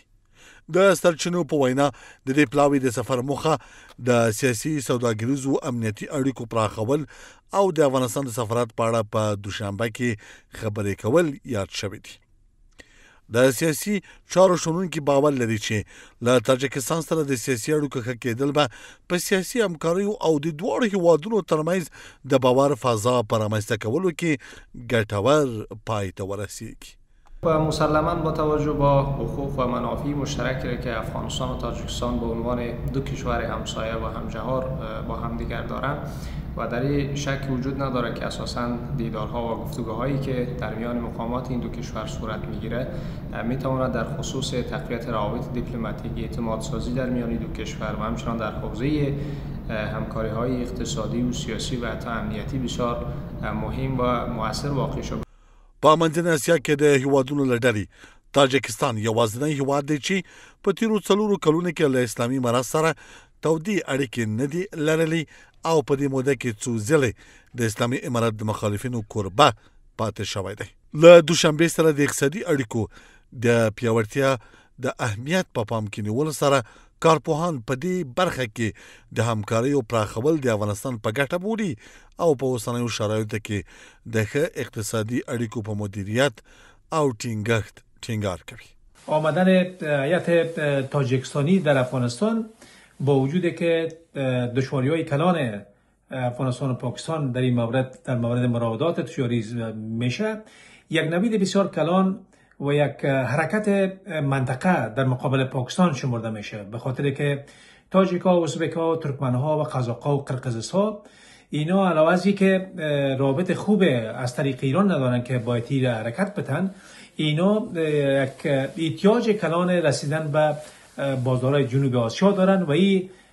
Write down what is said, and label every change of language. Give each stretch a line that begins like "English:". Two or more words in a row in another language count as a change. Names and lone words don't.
Pashto: د سرچینو په وینا د دې پلاوي د سفر موخه د سیاسي سوداګریزو امنیتي اړیکو پراخول او د افغانستان د سفارت په اړه په دوشنبه کې خبرې کول یاد شوي دي. د سیاسي چارو شنونکي باور لري چې له تاجکستان سره د سیاسي اړیکو ښه کېدل به په سیاسي همکاریو او د دواړو هیوادونو ترمنځ د باور فضا په رامنځته کولو کې ګټور پای ته ورسیږي.
Persian: و مسلما با توجه با حقوق و منافع مشترکی که افغانستان و تاجیکستان به عنوان دو کشور همسایه و همجهار با همدیگر دارند و در این شک وجود نداره که اساساً دیدارها و گفتگوهایی که در میان مقامات این دو کشور صورت میگیره میتواند در خصوص تقویت روابط دیپلماتیک، اعتماد سازی در میان دو کشور و همچنان در حوزه همکاری های اقتصادی و سیاسی و حتی امنیتی بسیار مهم و مؤثر واقع شد.
Pashto: په منځنۍ اسیا کې د هیوادونو له ډلې تاجکستان یوازینی هیواد دی چې په تیرو 4 کلونو کې له اسلامي امارت سره تودې اړیکې نه دي لرلې او په دې موده کې څو ځلې د اسلامي امارت د مخالفینو کوربه پاتې شوی دی. له دوشنبې سره د اقتصادي اړیکو د پیاوړتیا د اهمیت په پام کې نیولو سره کارپوهان په دې برخه کې د همکاریو پراخول د افغانستان په ګټه بولي او په اوسنیو شرایطو کې د ښه اقتصادي اړیکو په مدیریت او ټینګښت ټینګار کوي.
Persian: آمدن هیئت تاجیکستانی در افغانستان با وجود که دشواری‌های کلان افغانستان و پاکستان در این مورد مراودات تجاری میشه، یک نوید بسیار کلان و یک حرکت منطقه در مقابل پاکستان شمرده میشه، به خاطر که تاجیک‌ها، ازبک‌ها، ترکمن‌ها و قزاق‌ها و قرقیزها اینا علاوه از که رابط خوب از طریق ایران ندارن که باید تیر حرکت بتن، اینا یک احتیاج کلان رسیدن به بازارهای جنوب آسیا دارن و این